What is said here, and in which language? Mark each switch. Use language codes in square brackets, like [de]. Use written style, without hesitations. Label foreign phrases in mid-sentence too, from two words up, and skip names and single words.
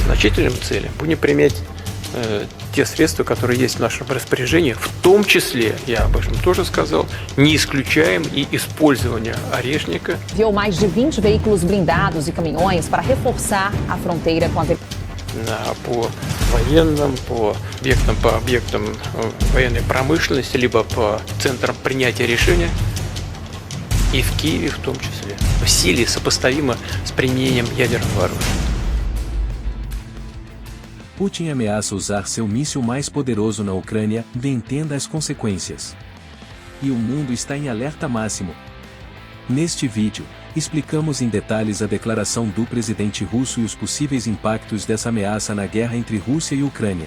[ru] исключительным целям, будем применять те средства, которые есть в нашем распоряжении, в том числе, я об этом тоже сказал, не исключаем и использование орешника. [pt] Enviou mais de 20 veículos blindados e caminhões para reforçar a fronteira com a [ru] По военным, по объектам военной промышленности, либо по центрам принятия решения, и в Киеве в том числе, в силе сопоставимо с применением ядерного оружия. [pt] Putin ameaça usar seu míssil mais poderoso na Ucrânia, entenda as consequências. E o mundo está em alerta máximo. Neste vídeo, explicamos em detalhes a declaração do presidente russo e os possíveis impactos dessa ameaça na guerra entre Rússia e Ucrânia.